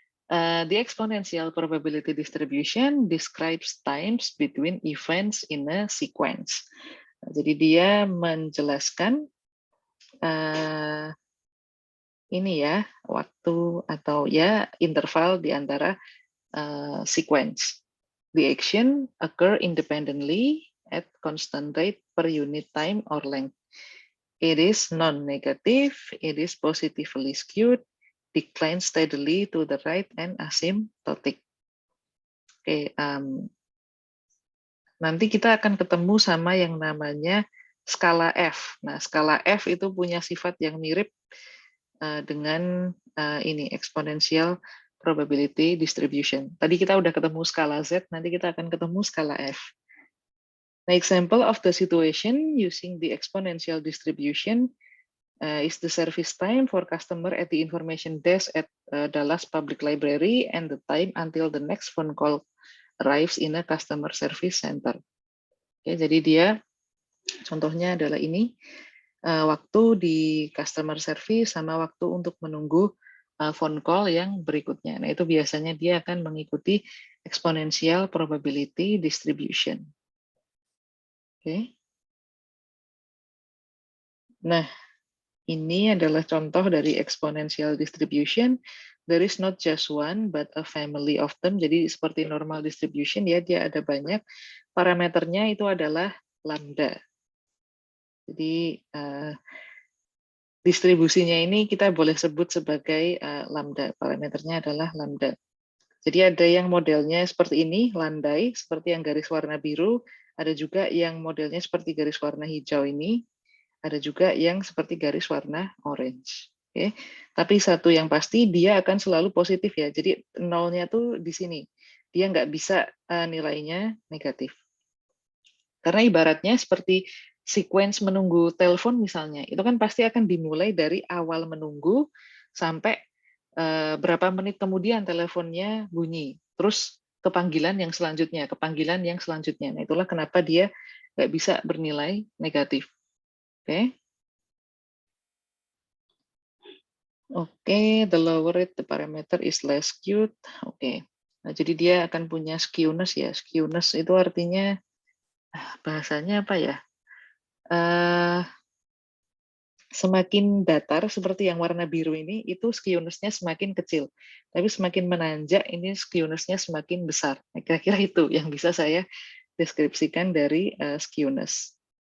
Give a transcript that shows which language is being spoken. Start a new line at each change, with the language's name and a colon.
English: The exponential probability distribution describes times between events in a sequence.
Indonesian: Jadi dia menjelaskan ini ya, waktu atau ya interval di antara sequence.
English: The action occur independently at constant rate per unit time or length. It is non-negative, it is positively skewed, decline steadily to the right and asymptotic.
Indonesian: Oke, nanti kita akan ketemu sama yang namanya skala F. Nah, skala F itu punya sifat yang mirip dengan ini exponential probability distribution. Tadi kita udah ketemu skala Z, nanti kita akan ketemu skala F.
English: Nah, example of the situation using the exponential distribution is the service time for customer at the information desk at Dallas Public Library and the time until the next phone call arrives in a customer service center.
Indonesian: Oke, jadi dia contohnya adalah ini, waktu di customer service sama waktu untuk menunggu phone call yang berikutnya. Nah, itu biasanya dia akan mengikuti exponential probability distribution. Oke. Nah, ini adalah contoh dari exponential distribution.
English: There is not just one, but a family of them.
Indonesian: Jadi seperti normal distribution ya, dia ada banyak. Parameternya itu adalah lambda. Jadi distribusinya ini kita boleh sebut sebagai lambda. Parameternya adalah lambda. Jadi ada yang modelnya seperti ini, landai, seperti yang garis warna biru. Ada juga yang modelnya seperti garis warna hijau ini. Ada juga yang seperti garis warna orange. Oke. Tapi satu yang pasti, dia akan selalu positif ya. Jadi nolnya tuh di sini. Dia nggak bisa nilainya negatif. Karena ibaratnya seperti sequence menunggu telepon misalnya, itu kan pasti akan dimulai dari awal menunggu sampai berapa menit kemudian teleponnya bunyi. Terus kepanggilan yang selanjutnya, kepanggilan yang selanjutnya. Nah, itulah kenapa dia nggak bisa bernilai negatif. Oke.
English: Oke, the lower it, the parameter is less skewed.
Indonesian: Oke. Nah, jadi dia akan punya skewness ya. Skewness itu artinya bahasanya apa ya? Semakin datar seperti yang warna biru ini, itu skewness-nya semakin kecil. Tapi semakin menanjak, ini skewness-nya semakin besar. Nah, kira-kira itu yang bisa saya deskripsikan dari skewness.